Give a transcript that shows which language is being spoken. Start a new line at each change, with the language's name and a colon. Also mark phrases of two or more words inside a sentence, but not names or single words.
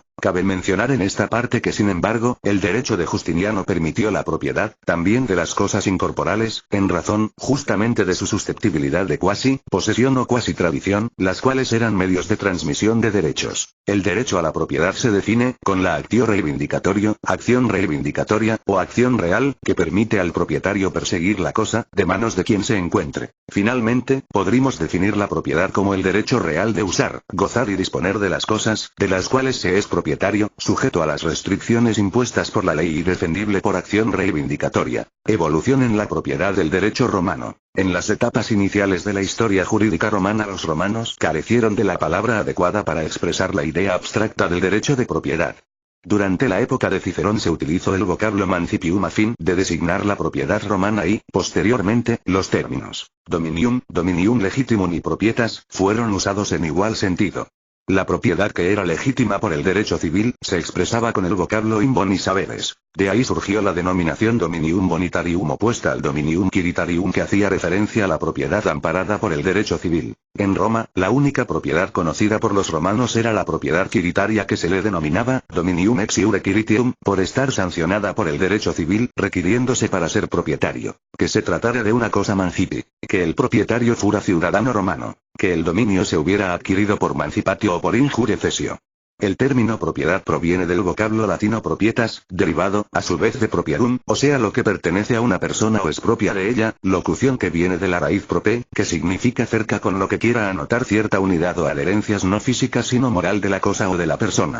Spanish: Cabe mencionar en esta parte que sin embargo, el derecho de Justiniano permitió la propiedad, también de las cosas incorporales, en razón, justamente de su susceptibilidad de cuasi posesión o cuasi tradición, las cuales eran medios de transmisión de derechos. El derecho a la propiedad se define, con la
Latin: actio reivindicatorio,
Spanish: acción reivindicatoria, o acción real, que permite al propietario perseguir la cosa, de manos de quien se encuentre. Finalmente, podríamos definir la propiedad como el derecho real de usar, gozar y disponer de las cosas, de las cuales se es propietario, sujeto a las restricciones impuestas por la ley y defendible por acción reivindicatoria. Evolución en la propiedad del derecho romano. En las etapas iniciales de la historia jurídica romana, los romanos carecieron de la palabra adecuada para expresar la idea abstracta del derecho de propiedad. Durante la época de Cicerón se utilizó el vocablo mancipium a fin de designar la propiedad romana y, posteriormente, los términos dominium,
Latin: dominium legitimum
Spanish: y propietas, fueron usados en igual sentido. La propiedad que era legítima por el derecho civil, se expresaba con el vocablo
Latin: in bonis haberes.
Spanish: De ahí surgió la denominación
Latin: dominium bonitarium
Spanish: opuesta al
Latin: dominium quiritarium
Spanish: que hacía referencia a la propiedad amparada por el derecho civil. En Roma, la única propiedad conocida por los romanos era la propiedad quiritaria que se le denominaba
Latin: dominium ex iure quiritium,
Spanish: por estar sancionada por el derecho civil, requiriéndose para ser propietario, que se tratara de una cosa mancipi, que el propietario fuera ciudadano romano, que el dominio se hubiera adquirido por mancipatio o por
Latin: injurie cesio.
Spanish: El término propiedad proviene del vocablo latino propietas, derivado, a su vez de propiedum, o sea lo que pertenece a una persona o es propia de ella, locución que viene de la raíz prope, que significa cerca, con lo que quiera anotar cierta unidad o adherencias no físicas sino moral de la cosa o de la persona.